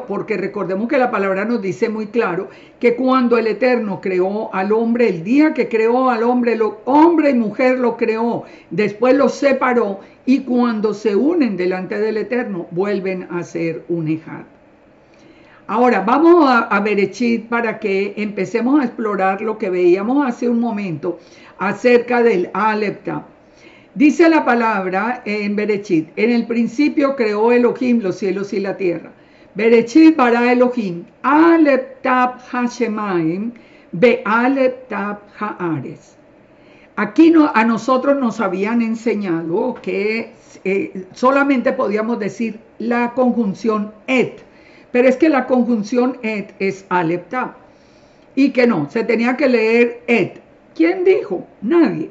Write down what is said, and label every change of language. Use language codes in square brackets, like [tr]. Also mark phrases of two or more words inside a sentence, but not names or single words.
[es] Porque recordemos que la palabra nos dice muy claro que cuando el Eterno creó al hombre, el día que creó al hombre, hombre y mujer lo creó, después los separó y cuando se unen delante del Eterno vuelven a ser un Ejad. Ahora, vamos a Bereshit para que empecemos a explorar lo que veíamos hace un momento acerca del [he] אלף תו. [es] Dice la palabra en Bereshit, en el principio creó Elohim los cielos y la tierra. [he] בראשית ברא אלהים, אלף תו השמים, ב אלף תו הארץ. [es] Aquí a nosotros nos habían enseñado que solamente podíamos decir la conjunción et, pero es que la conjunción et es [he] אלף תו, [es] y que no, se tenía que leer et. ¿Quién dijo? Nadie.